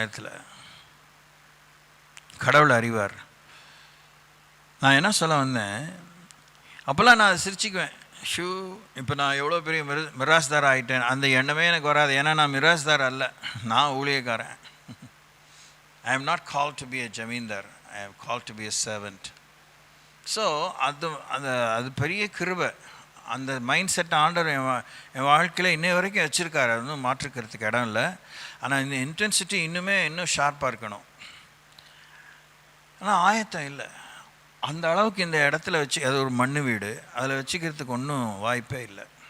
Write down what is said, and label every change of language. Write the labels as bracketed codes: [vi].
[ta] ஒரு நேரத்தில் கடவுள் அறிவார். நான் என்ன சொல்ல வந்தேன், அப்போல்லாம் நான் அதை சிரிச்சுக்குவேன். இப்போ நான் எவ்வளோ பெரிய மிராஸ்தார் ஆகிட்டேன், அந்த எண்ணமே எனக்கு வராது. ஏன்னா நான் மிராஸ்தார் அல்ல, நான் ஊழியக்காரன். [en] I am not called to be a zamindar, I am called to be a servant. [ta] So அது பெரிய கிருபை. அந்த மைண்ட் செட் ஆண்டவர் என் வாழ்க்கையில் இன்னை வரைக்கும் வச்சுருக்காரு. அது ஒன்றும் மாற்றுக்கிறதுக்கு இடம் இல்லை. ஆனால் இந்த இன்டென்சிட்டி இன்னும் ஷார்ப்பாக இருக்கணும். ஆனால் ஆயத்தம் இல்லை அந்த அளவுக்கு. இந்த இடத்துல வச்சு, அது ஒரு மண்ணு வீடு, அதில் வச்சுக்கிறதுக்கு ஒன்றும் வாய்ப்பே இல்லை.